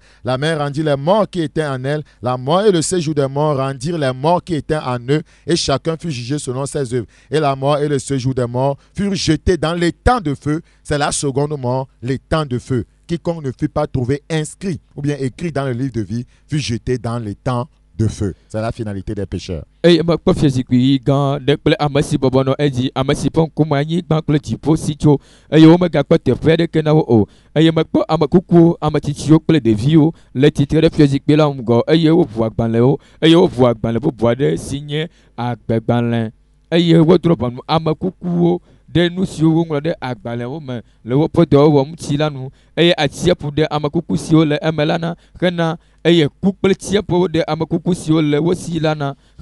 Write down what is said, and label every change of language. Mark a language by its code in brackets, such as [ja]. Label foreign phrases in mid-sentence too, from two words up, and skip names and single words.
[fr] La mer rendit les morts qui étaient en elle, la mort et le séjour des morts rendirent les morts qui étaient en eux, et chacun fut jugé selon ses œuvres. Et la mort et le séjour des morts furent jetés dans les temps de feu. C'est la seconde mort, les temps de feu. Quiconque ne fut pas trouvé inscrit ou bien écrit dans le livre de vie fut jeté dans les temps de feu. C'est la finalité des pécheurs. [ee] eye me kpɔ fiazikpui gã ɖe kple ame si bɔbɔnɔ edzi, ame si ƒe ŋkume anyigba kple dziƒo si tso eye womegakpɔ teƒe aɖeke na wo o. Eye mekpɔ ame kukuwo, ame tsitsiwo kple ɖeviwo le tsitre ɖe fiazikpui la ŋgɔ eye woʋu agbalẽwo eye woʋu agbalẽ bubu aɖe si nye agbegbalẽ eye wodrɔ̃ ʋɔnu ame kukuwo ɖe nu siwo woŋlɔ ɖe agbalẽwo me le woƒe dɔwɔwɔ ŋuti la nu eye atsiaƒu ɖe ame kuku siwo le eme la na hena eye ku kple tsiaƒuwo ɖe ame kuku siwo le wo si la na